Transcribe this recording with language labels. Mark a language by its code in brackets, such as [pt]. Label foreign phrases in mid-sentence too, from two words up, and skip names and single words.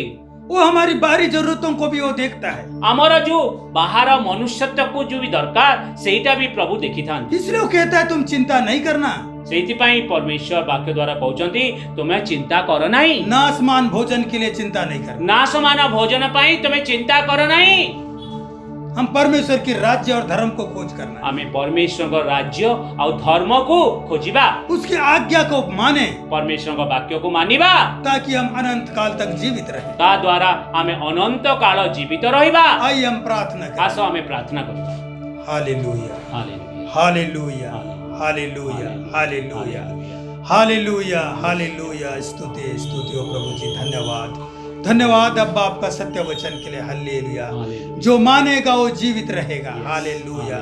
[hi] वो हमारी बाहरी जरूरतों को भी वो देखता है। [or] ଆମର ଯୋଉ ବାହାର ମନୁଷ୍ୟତ୍ୱକୁ ଯୋଉ ବି ଦରକାର ସେଇଟା ବି ପ୍ରଭୁ ଦେଖିଥାନ୍ତି। [hi] इसलिए वो कहता है तुम चिंता नहीं करना, [or] ସେଇଥିପାଇଁ ପରମେଶ୍ୱର ବାକ୍ୟ ଦ୍ୱାରା କହୁଛନ୍ତି ତୁମେ ଚିନ୍ତା କର ନାହିଁ। [hi] ना आसमान भोजन के लिए चिंता नहीं करना। [or] ନା ସମାନ ଭୋଜନ ପାଇଁ ତୁମେ ଚିନ୍ତା କର ନାହିଁ। [hi] हम परमेश्वर की राज्य और धर्म को खोज करना है। [or] ଆମେ ପରମେଶ୍ୱରଙ୍କ ରାଜ୍ୟ ଆଉ ଧର୍ମକୁ ଖୋଜିବା। [hi] उसकी आज्ञा को माने [or] ପରମେଶ୍ୱରଙ୍କ ବାକ୍ୟକୁ ମାନିବା। [hi] ताकि हम अनंत काल तक जीवित रहें। [or] ତା ଦ୍ୱାରା ଆମେ ଅନନ୍ତ କାଳ ଜୀବିତ ରହିବା। [hi] आइए हम प्रार्थना [or] ଆସ [hi] करें। [or] ଆମେ ପ୍ରାର୍ଥନା କରିବା। [hi] हालेलुया, [or] ହାଲେଲୁୟା। [hi] हालेलुया, हालेलुया, हालेलुया, हालेलुया, हालेलुया। स्तुति स्तुति हो प्रभु जी, धन्यवाद धन्यवाद अब्बा आपका सत्य वचन के लिए। हालेलुया। जो मानेगा वो जीवित रहेगा। हालेलुया।